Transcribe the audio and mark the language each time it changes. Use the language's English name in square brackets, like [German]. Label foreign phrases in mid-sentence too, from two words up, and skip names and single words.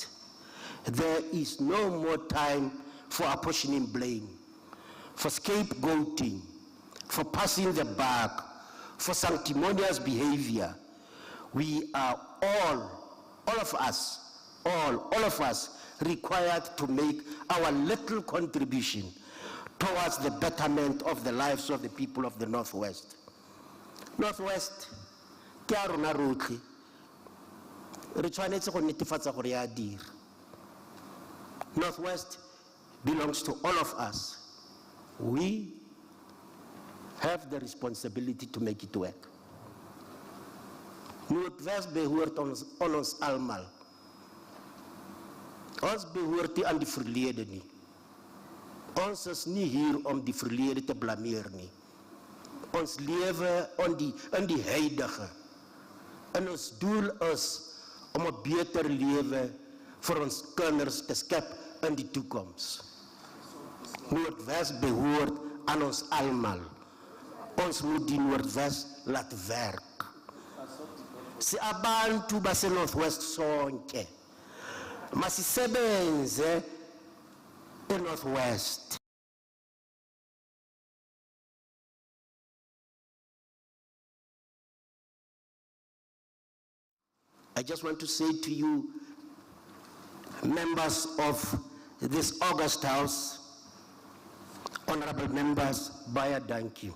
[English] There is no more time for apportioning blame, for scapegoating, for passing the buck, for sanctimonious behavior. We are all of us required to make our little contribution towards the betterment of the lives of the people of the Northwest. [Tswana] Northwest ke a rona rotlhe re tshwanetse go netefatsa gore ya dira. [English] Northwest belongs to all of us. We have the responsibility to make it work. [Afrikaans] Northwest behoort ons almal. Ons behoort nie aan die verlede nie. Ons is nie hier om die verlede te blameer nie. Ons lewe in die huidige. En ons doel is om 'n beter lewe vir ons kinders te skep in die toekoms. Noordwes behoort aan ons almal. Ons moet die Noordwes laat werk. [Zulu] Si abantu base Northwest sonke masisebenze in Northwest. [English] I just want to say to you, members of this August House, honorable members, Baya, thank you.